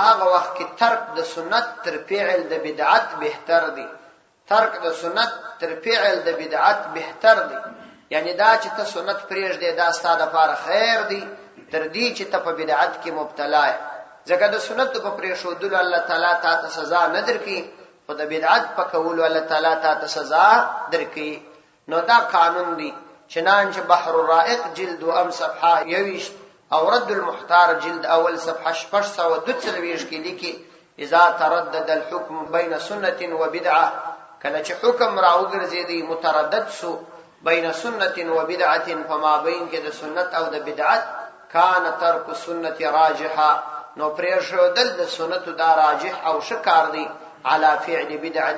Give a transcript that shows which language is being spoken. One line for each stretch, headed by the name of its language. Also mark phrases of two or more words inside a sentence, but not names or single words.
Pashto: هغه وخت کې ترک د سنت تر فعل د بدعت بهتر دی ترک د سنت تر فعل د بدعت بهتر دی یعنی دا چې ته سنت پرېږدې دا ستا دپاره خیر دی تر دې چې ته په بدعت کې مبتلا یې ځکه د سنتو په پرېښودلو الله تعالی تا ته سزا نه درکوي خو د بدعت په کولو الله تعالی تا ته سزا درکوي نو دا قانون دی چنانچه بحر الرائق جلد ام صفحه 21 او رد المحتار جلد اول صفحه 642 کې لیکي
Arabic: اذا تردد الحكم بين سنه وبدعه
Pashto: کله چې حکم راوګرځي متردد سو
Arabic: بین سنت و بدعت فما بین
Pashto: کې د سنت او د بدعت
Arabic: کان ترک سنت راجحا
Pashto: نو پرېښودل د سنت دا راجح او شکار دی
Arabic: علی فعل بدعت